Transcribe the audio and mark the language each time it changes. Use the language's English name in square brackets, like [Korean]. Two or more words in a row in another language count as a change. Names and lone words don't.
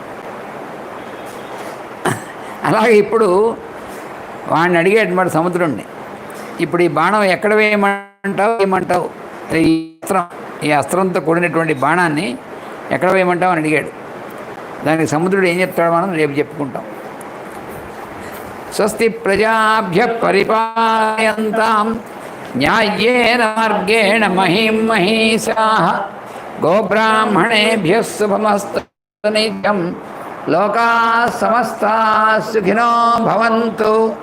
[Telugu] అలాగే ఇప్పుడు వాడిని అడిగాడు మరి సముద్రుణ్ణి, ఇప్పుడు ఈ బాణం ఎక్కడ వేయమంటావు, ఈ అస్త్రంతో కూడినటువంటి బాణాన్ని ఎక్కడ వేయమంటావు అని అడిగాడు. దానికి సముద్రుడు ఏం చెప్తాడో మనం రేపు చెప్పుకుంటాం. [Sanskrit] స్వస్తి ప్రజాభ్య పరిపాలయంతాం న్యాయేన మార్గేణ మహిం మహీషాః గోబ్రాహ్మణేభ్యః శుభమస్తు నిత్యం లోకాః సమస్తాః సుఖినో భవంతు.